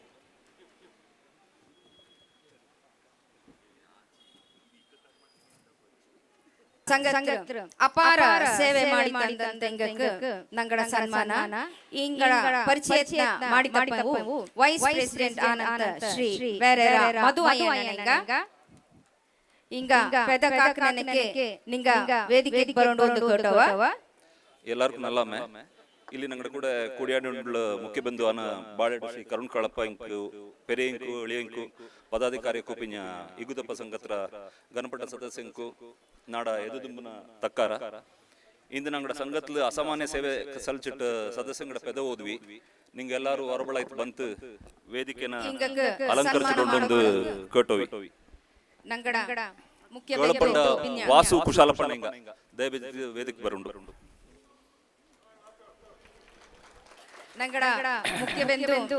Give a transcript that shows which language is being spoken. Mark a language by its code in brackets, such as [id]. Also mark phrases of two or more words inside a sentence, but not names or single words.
[kfa] ಸಂಘ ಅಪಾರ ಸೇವೆ ಮಾಡಿದಂತ ನಂಗಡ ಸನ್ಮಾನ ಇಂಗಳ ಪರಿಚಯ ಮಾಡಿದಪ್ಪವು [en] vice president [kfa] ಆನಂದ ಶ್ರೀ ಬೇರೆರ ಮಧು ಅಯ್ಯನಂಗ ಇಂಗ ಪೆದ ಕಾಕನಕ್ಕೆ ನಿಂಗ ವೇದಿಕೆ ಬರೋಂಡು ಕೊಟ್ಟವ. ಎಲ್ಲರಿಗೂ ನಲ್ಲಮ್ಮೆ. ಇಲ್ಲಿ ನಂಗಡ ಕೂಡ ಕೂಡಿಯಾಡುಂಡ್ಲ ಮುಖ್ಯ ಬಂಧು ಆನ ಬಾಳೆಡು ಶ್ರೀ ಕರುಣ್ ಕಳಪ್ಪ ಇಂಕು ಪೆರೆ ಇಂಕು ಎಳಿಯಂಕು ಪದಾಧಿಕಾರಿ ಕುಪಿಂಜ ಇಗುದಪ್ಪ ಸಂಗತ್ರ ಗಣಪಟ ಸದಸ್ಯಂಕು ನಾಡ ಎದುದುಂಬನ ತಕ್ಕಾರ ಇಂದು ನಂಗಡ ಸಂಘತ್ಲು ಅಸಾಮಾನ್ಯ ಸೇವೆ ಸಲ್ಚಿಟ್ಟು ಸದಸ್ಯಂಗಡ ಪೆದ ಓದ್ವಿ ನಿಂಗೆಲ್ಲಾರು ಹೊರಬಳಾಯ್ತು ಬಂತು ವೇದಿಕೆನ ಅಲಂಕರಿಸಿಕೊಂಡೊಂದು ಕೇಟೋವಿ ನಂಗಡ ಮುಖ್ಯ ಕೇಳಪಂಡ ವಾಸು ಕುಶಾಲಪಣ್ಣ ಇಂಗ ದಯವಿಟ್ಟು ವೇದಿಕೆ ಬರುಂಡು ನಂಗಡ ಮುಖ್ಯ ಬೆಂದು